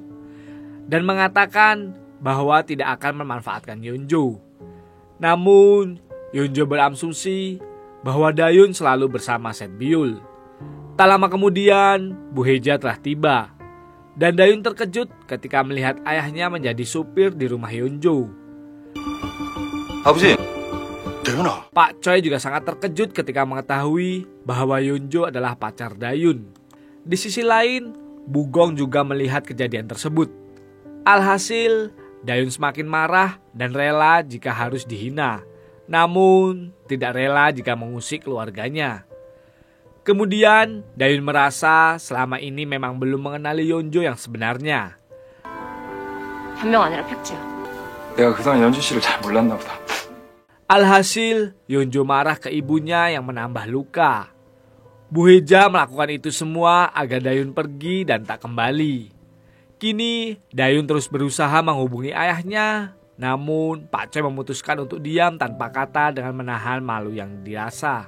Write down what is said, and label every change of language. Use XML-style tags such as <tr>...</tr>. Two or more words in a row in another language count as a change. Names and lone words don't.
<id>Dan mengatakan bahwa tidak akan memanfaatkan Yeonjo. Namun, Yeonjo berasumsi bahwa Dayun selalu bersama Setbyul. Tak lama kemudian, Bu Heja telah tiba. Dan Dayun terkejut ketika melihat ayahnya menjadi supir di rumah Yeonjo.</id> <ko>아버지, 대윤아.</ko> <id>Pak Choi juga sangat terkejut ketika mengetahui bahwa Yeonjo adalah pacar Dayun. Di sisi lain, Bugong juga melihat kejadian tersebut. Alhasil, Dayun semakin marah dan rela jika harus dihina. Namun, tidak rela jika mengusik keluarganya. Kemudian, Dayun merasa selama ini memang belum mengenali Yeonjo yang sebenarnya.</id> <ko>변명 아니라 팩트야. 내가 그동안 연주 씨를 잘 몰랐나 보다.</ko> <id>Alhasil, Yeonjo marah ke ibunya yang menambah luka. Bu Heja melakukan itu semua agar Dayun pergi dan tak kembali. Kini, Dayun terus berusaha menghubungi ayahnya. Namun, Pak Choi memutuskan untuk diam tanpa kata dengan menahan malu yang dirasa.</id>